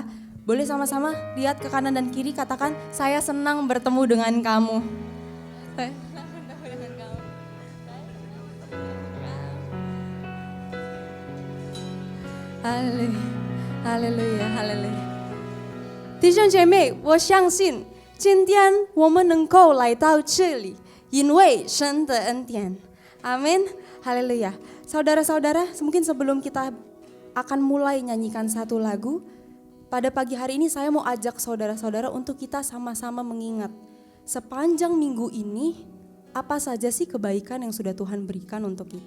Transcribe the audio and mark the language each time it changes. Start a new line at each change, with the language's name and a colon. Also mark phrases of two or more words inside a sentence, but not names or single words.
Indonesian: Boleh sama-sama lihat ke kanan dan kiri, katakan saya senang bertemu dengan kamu. Haleluya, haleluya.
Chinese: 弟兄姐妹，我相信今天我们能够来到这里，因为神的恩典。
Indonesian: Amin, haleluya. Saudara-saudara, mungkin sebelum kita akan mulai nyanyikan satu lagu, pada pagi hari ini saya mau ajak saudara-saudara untuk kita sama-sama mengingat sepanjang minggu ini apa saja sih kebaikan yang sudah Tuhan berikan untuk kita.